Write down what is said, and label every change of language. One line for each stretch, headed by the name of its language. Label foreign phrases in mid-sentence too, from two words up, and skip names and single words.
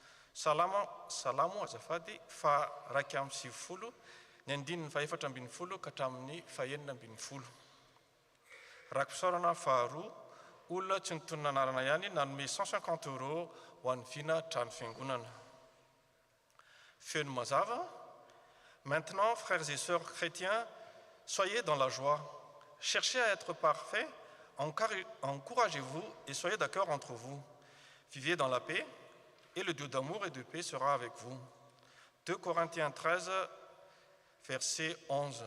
Malagasy: Salamo azafady fa 2:20, ny 4:40 ka hatramin'ny 4:40. Rakim-pisaorana faharoa, olona tsy nitonona anarana ihany nanome 150 € ho an'ny vina trano fiangonana. Feno mazava.
French: Maintenant, frères et sœurs chrétiens, soyez dans la joie. Cherchez à être parfaits, encouragez-vous et soyez d'accord entre vous. Vivez dans la paix et le Dieu d'amour et de paix sera avec vous. 2 Corinthiens 13, verset 11.